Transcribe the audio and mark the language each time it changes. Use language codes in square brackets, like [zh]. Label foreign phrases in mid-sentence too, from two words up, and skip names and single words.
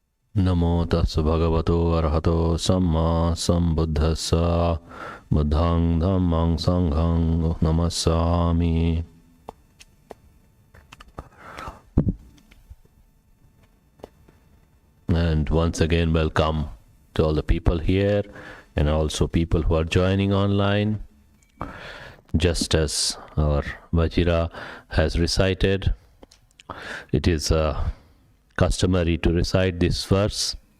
[pi] Namo tassa bhagavato arahato samma sambuddhassa buddhang dhammang sanghang namassami. [en] And once again, welcome to all the people here and also people who are joining online. Just as our Vajira has recited, it is customary to recite this verse.